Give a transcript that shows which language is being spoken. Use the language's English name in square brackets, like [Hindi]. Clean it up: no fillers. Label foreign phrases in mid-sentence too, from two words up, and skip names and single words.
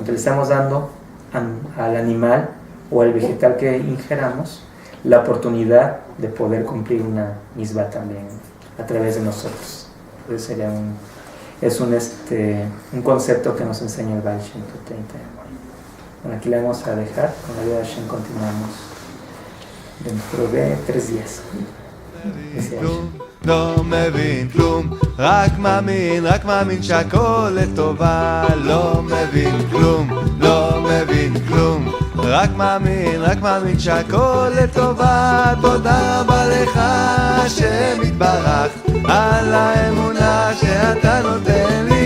[Spanish] Entonces le estamos dando al animal o al vegetal que ingeramos la oportunidad de poder cumplir una misbah también a través de nosotros. Entonces sería un concepto que nos enseña el Baal Shem Tov. Bueno, aquí le vamos a dejar, con la ayuda de Hashem continuamos dentro de 3 días. Gracias. [Hebrew] לא מבין כלום, רק מאמין שהכל לטובה. לא מבין כלום, לא מבין כלום, רק מאמין שהכל לטובה. תודה רבה לך השם יתברך על האמונה שאתה נותן לי.